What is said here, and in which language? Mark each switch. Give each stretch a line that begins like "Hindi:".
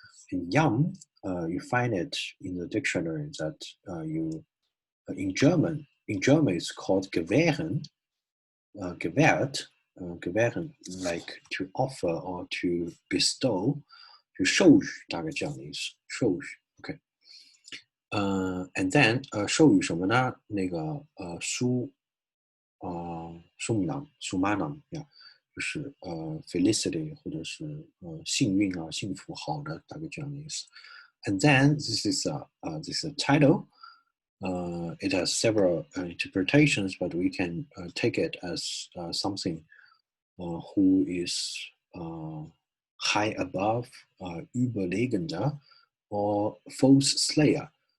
English: And yam, you find it in the dictionary that in German it's called gewähren, gewähren, like to offer or to bestow,
Chinese: 就授予，大概这样的意思，授予。 OK。 And then 授予什么呢？那个苏玛囊呀，就是felicity 或者是幸运啊、幸福、好的，大概这样的意思。
English: And then this is a title. It has several interpretations, but we can take it as something who is high above, überlegender, or false slayer.